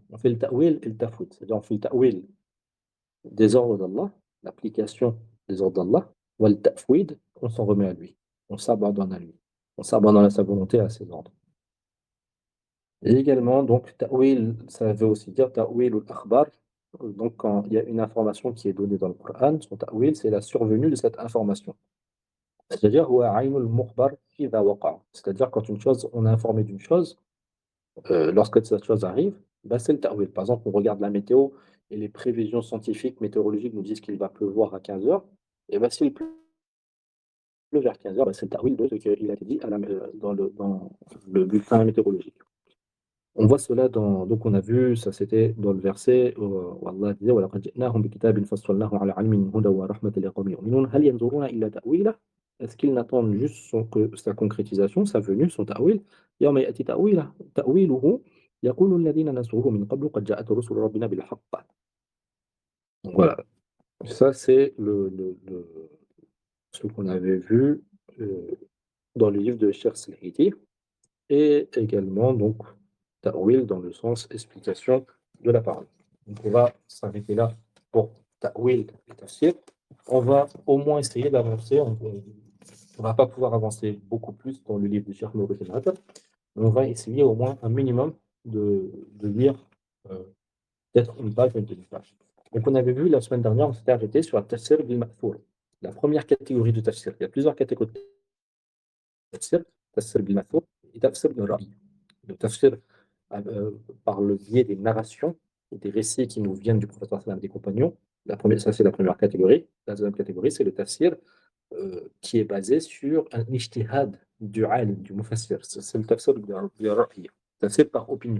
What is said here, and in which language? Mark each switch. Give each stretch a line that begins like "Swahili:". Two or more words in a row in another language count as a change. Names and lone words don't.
French: On fait le ta'wil et le tafwid. C'est-à-dire on fait le ta'wil des ordres d'Allah, l'application des ordres d'Allah, ou le tafwid, on s'en remet à lui, on s'abandonne à lui, on s'abandonne à sa volonté, à ses ordres. Et également, donc, ta'wil, ça veut aussi dire ta'wil ou akhbar. Donc, quand il y a une information qui est donnée dans le Coran, son ta'wil, c'est la survenue de cette information. C'est-à-dire,
Arabic: هو عين المخبر إذا وقع'.
French: C'est-à-dire, quand une chose, on est informé d'une chose, lorsque cette chose arrive, bah, c'est le ta'wil. Par exemple, on regarde la météo et les prévisions scientifiques, météorologiques nous disent qu'il va pleuvoir à 15 heures. Et bah, s'il pleut vers 15 heures, bah, c'est le ta'wil de ce qu'il a été dit dans le bulletin météorologique. On voit cela dans. Donc, on a vu, ça c'était dans le verset où Allah disait
Arabic: وَلَقَدْ جِئْنَاهُمْ بِكِتَابٍ فَصَّلْنَاهُ عَلَىٰ عِلْمٍ هُدًى وَرَحْمَةً لِقَوْمٍ يُؤْمِنُونَ هَلْ يَنظُرُونَ إِلَّا تَأْوِيلَهُ.
French: Est-ce qu'ils n'attendent juste sa concrétisation, sa venue, son ta'wil
Arabic: يَوْمَ يَأْتِي تَأْوِيلُهُ. يقول الذين نسوه من قبل قد جاءت رسل ربنا بالحق.
French: Donc voilà, ça c'est ce qu'on avait vu dans le livre de Cheikh Silhiti et également donc ta'wil dans le sens explication de la parole. Donc on va s'arrêter là pour ta'wil et tafsir. On va au moins essayer d'avancer. On ne va pas pouvoir avancer beaucoup plus dans le livre de Cheikh Noureddin Atar, mais on va essayer au moins un minimum de lire euh, peut-être une page, une demi-page. Donc on avait vu la semaine dernière, on s'était arrêté sur le
Arabic: تفسير بالمأثور.
French: La première catégorie de tafsir. Il y a plusieurs catégories de tafsir.
Arabic: تفسير بالمأثور et تفسير بالرأي.
French: Le tafsir euh, par le biais des narrations et des récits qui nous viennent du prophète sallam et des compagnons. Ça, c'est la première catégorie. La deuxième catégorie, c'est le tafsir qui est basé sur un ijtihad du alim, du mufassir. C'est le
Arabic: تفسير بالرأي.
French: Tafsir par opinion.